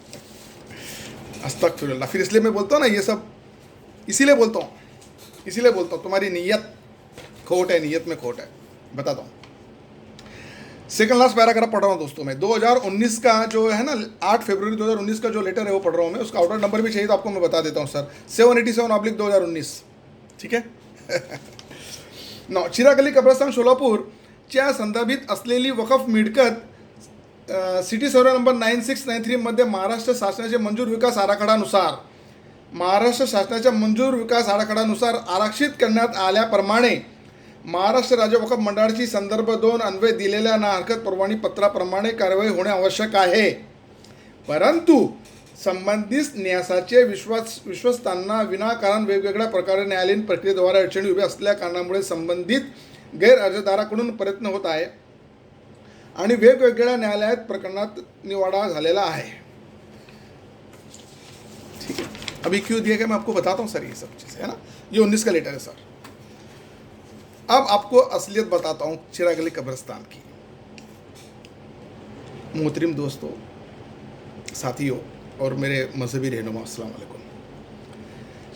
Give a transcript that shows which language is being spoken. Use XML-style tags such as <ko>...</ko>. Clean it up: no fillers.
<hi>अस्तगफिरुल्लाह। फिर इसलिए मैं बोलता हूँ ना, ये सब इसीलिए बोलता हूँ तुम्हारी नीयत खोट है, नीयत में खोट है। बताता हूँ, सेकंड लास्ट पैराग्राफ पढ़ रहा हूँ दोस्तों मैं। 2019 का जो है ना, 8 फरवरी 2019 का जो लेटर है वो पढ़ रहा हूँ मैं। उसका आउटर नंबर भी चाहिए तो आपको मैं बता देता हूँ सर, 787/2019, ठीक है?</hi> <mr>चिराग अली कब्रस्तान सोलापूर च्या संदर्भित असलेली वकफ मिळकत सिटी सर्वे नंबर 9693 मध्ये महाराष्ट्र शासनाच्या मंजूर विकास आराखड्यानुसार आरक्षित करण्यात आल्याप्रमाणे महाराष्ट्र राज्य वकफ मंडळाची संदर्भ 2 अन्वये दिलेल्या ना हरकत परवानगी पत्राप्रमाणे कारवाई होणे आवश्यक आहे। परंतु संबंधित न्यासाचे विश्वस्तांना विनाकारण वेगवेगळ्या प्रकारे न्यायालयीन प्रक्रियेद्वारे अडचणी उभ्या असल्या कारणामुळे संबंधित गैर अर्जदाराकडून प्रयत्न होत आहे आणि वेगवेगळ्या न्यायालयात प्रकरणात निवाडा झालेला आहे।</mr> <hi>ठीक है, अभी क्यों दिया गया मैं आपको बताता हूँ सर, ये सब चीज़ है ना। ये 19 का लेटर है सर। अब आपको असलियत बताता हूँ चिराग अली कब्रस्तान की। मोहतरम दोस्तों, साथियों और मेरे मजहबी रहनुमा, अस्सलाम वालेकुम।</hi>